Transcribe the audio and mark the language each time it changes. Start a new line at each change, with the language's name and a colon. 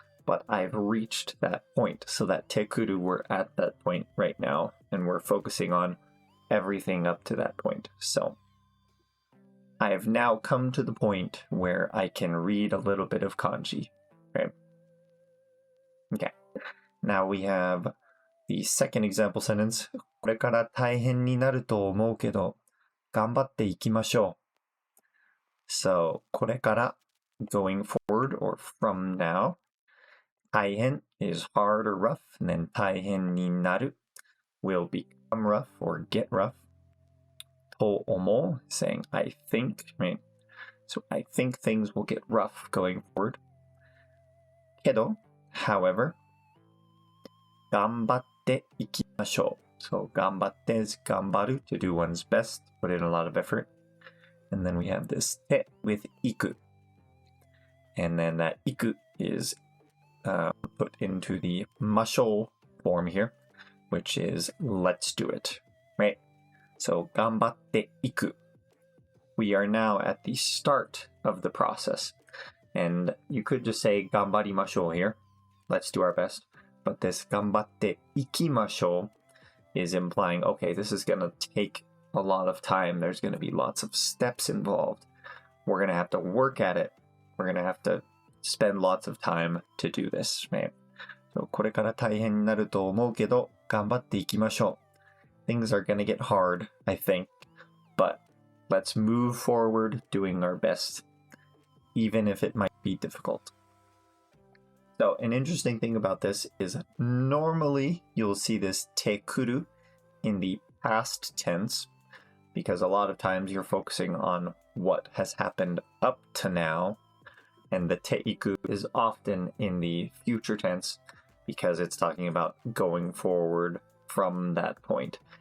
English: But I've reached that point, so that te kuru, we're at that point right now, and we're focusing on everything up to that point. So I have now come to the point where I can read a little bit of kanji, right? Okay, now we have the second example sentence.
Japanese: これから大変になると思うけど、頑張っていきましょう.
English: So
Japanese: これから
English: going forward or from now. 大変 is hard or rough, and then 大変になる will become rough or get rough. と思う saying I think, right? So I think things will get rough going forward.
Japanese: けど
English: however,
Japanese: 頑張っていきましょう.
English: So 頑張って is 頑張る to do one's best, put in a lot of effort. And then we have this て with 行く. And then that 行く is put into the ましょう form here, which is let's do it, right? So
Japanese: 頑張っていく.
English: We are now at the start of the process. And you could just say 頑張りましょう here. Let's do our best. But this 頑張っていきましょう is implying, okay, this is going to take a lot of time. There's going to be lots of steps involved. We're going to have to work at it. We're going to have to spend lots of time to do this, right? So
Japanese: これから大変になると思うけど、頑張っていきましょう.
English: Things are going to get hard, I think. But let's move forward doing our best, even if it might be difficult. So an interesting thing about this is normally you'll see this te kuru in the past tense, because a lot of times you're focusing on what has happened up to now, and the te iku is often in the future tense because it's talking about going forward from that point.